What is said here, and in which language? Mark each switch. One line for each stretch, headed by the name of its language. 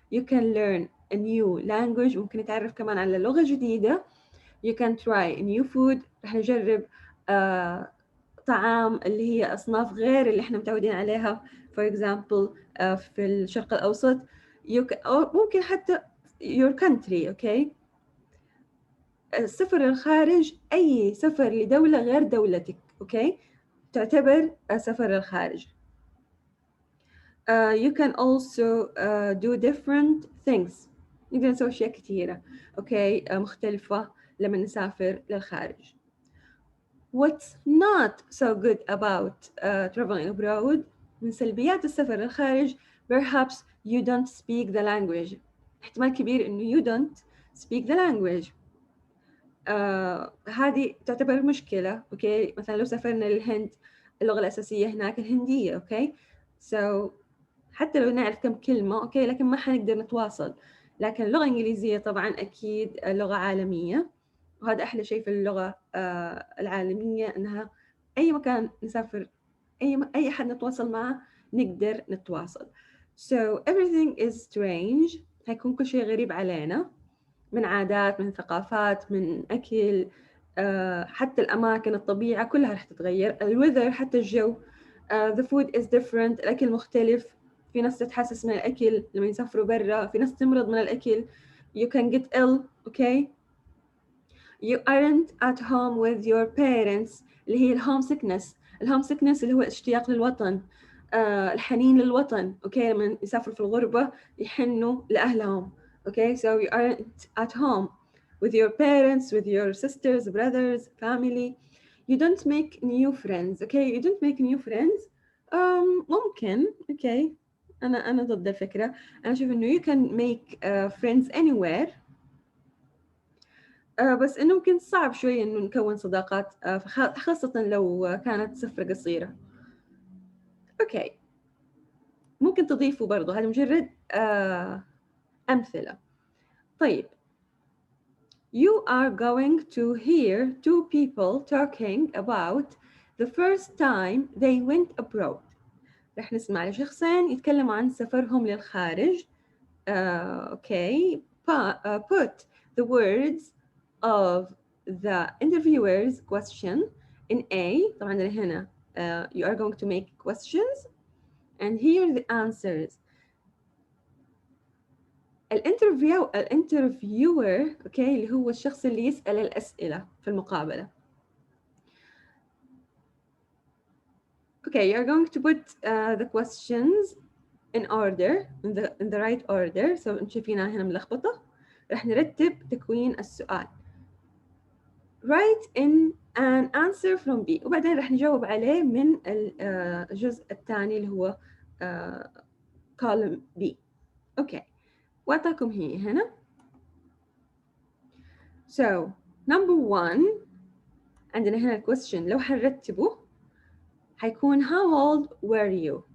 English: You can learn a new language.
Arabic: ممكن نتعرف كمان على لغة جديدة.
English: You can try new food.
Arabic: راح نجرب طعام اللي هي أصناف غير اللي احنا متعودين عليها.
English: For example
Arabic: في الشرق الأوسط. أو ممكن حتى
English: your country,
Arabic: okay? السفر للخارج أي سفر لدولة غير دولتك، أوكي؟ تعتبر سفر للخارج.
English: You can also do different things.
Arabic: نقدر نسوي أشياء كثيرة، أوكي؟ مختلفة لما نسافر للخارج.
English: What's not so good about traveling abroad؟
Arabic: من سلبيات السفر للخارج
English: perhaps you don't speak the language.
Arabic: احتمال كبير إنه
English: you don't speak the language.
Arabic: هذه تعتبر مشكلة، أوكي؟ مثلا لو سافرنا للهند اللغة الأساسية هناك الهندية، أوكي؟ So حتى لو نعرف كم كلمة، أوكي، لكن ما حنقدر نتواصل. لكن اللغة الإنجليزية طبعا أكيد لغة عالمية، وهذا أحلى شيء في اللغة العالمية إنها أي مكان نسافر أي حد نتواصل معه نقدر نتواصل.
English: So everything is strange.
Arabic: هيكون كل شيء غريب علينا. من عادات، من ثقافات، من أكل، حتى الأماكن، الطبيعة كلها رح تتغير. الويذر حتى الجو.
English: The food is different.
Arabic: الأكل مختلف. في ناس تتحسس من الأكل لما يسافروا برا. في ناس تمرض من الأكل.
English: You can get ill, okay? You aren't at home with your parents
Arabic: اللي هي الهوم سيكنس. الهوم سيكنس اللي هو الاشتياق للوطن. الحنين للوطن، okay؟ لما يسافروا في الغربة يحنوا لأهلهم.
English: Okay, so you aren't at home with your parents, with your sisters, brothers, family. You don't make new friends. Okay, you don't make new friends.
Arabic: ممكن. Okay, أنا ضد الفكرة. أنا أشوف إنه
English: you can make friends anywhere.
Arabic: بس إنه ممكن صعب شوي إنه نكون صداقات خاصة لو كانت سفرة قصيرة. Okay, ممكن تضيفوا برضو. هذه مجرد أمثلة. طيب.
English: You are going to hear two people talking about the first time they went abroad.
Arabic: رح نسمع لشخصين يتكلموا عن سفرهم للخارج.
English: Okay. Put the words of the interviewer's question in A.
Arabic: طبعا هنا
English: you are going to make questions and hear the answers.
Arabic: الانترفيور اوكي اللي هو الشخص اللي يسأل الأسئلة في المقابلة.
English: Okay, you're going to put the questions in order, in the right order.
Arabic: So انتم شايفينها هنا ملخبطة. رح نرتب تكوين السؤال.
English: Write in an answer from B
Arabic: وبعدين رح نجاوب عليه من الجزء الثاني اللي هو column B. Okay. وأعطاكم هي هنا.
English: So number one
Arabic: عندنا هنا
English: question
Arabic: لو حنرتبه حيكون
English: how old were you?